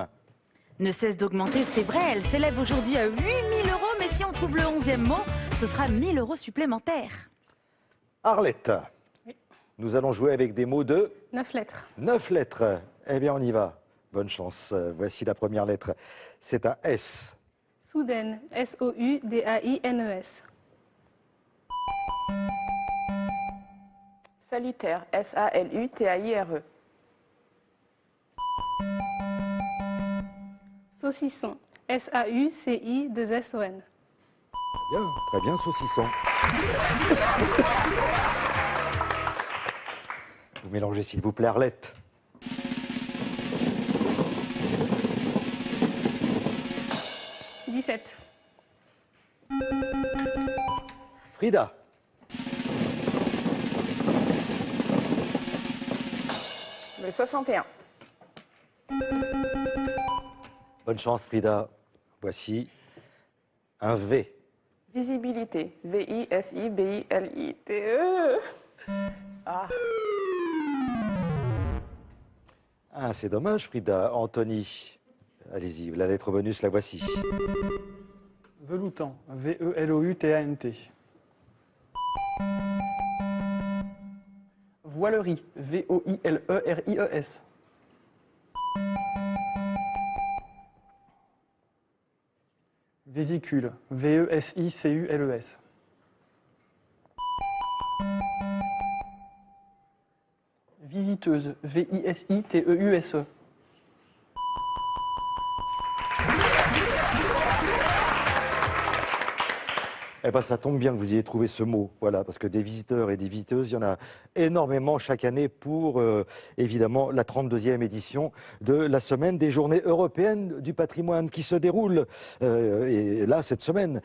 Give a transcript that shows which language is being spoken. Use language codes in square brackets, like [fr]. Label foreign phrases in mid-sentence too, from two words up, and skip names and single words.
[fr] Ne cesse d'augmenter, c'est vrai, elle s'élève aujourd'hui à 8 000 €, mais si on trouve le 11e mot, ce sera 1 000 € supplémentaires. Arlette, Oui. nous allons jouer avec des mots de 9 lettres. 9 lettres. Eh bien, on y va. Bonne chance. Voici la première lettre. C'est un S. Soudaine. S-O-U-D-A-I-N-E-S. Salutaire. S-A-L-U-T-A-I-R-E. Saucisson. S-A-U-C-I-2-S-O-N. Bien, très bien, saucisson. Vous mélangez, s'il vous plaît, Arlette. « 17. Frida. Le 61. Bonne chance, Frida. Voici un V. Visibilité. V-I-S-I-B-I-L-I-T-E. Ah. Ah, c'est dommage, Frida. Anthony. Allez-y, la lettre bonus, la voici. Veloutant, V-E-L-O-U-T-A-N-T. Voilerie, V-O-I-L-E-R-I-E-S. Vésicule, V-E-S-I-C-U-L-E-S. Visiteuse. V-I-S-I-T-E-U-S-E. Eh ben, ça tombe bien que vous ayez trouvé ce mot, voilà, parce que des visiteurs et des visiteuses, il y en a énormément chaque année pour, évidemment, la 32e édition de la Semaine des Journées européennes du patrimoine qui se déroule, et là, cette semaine.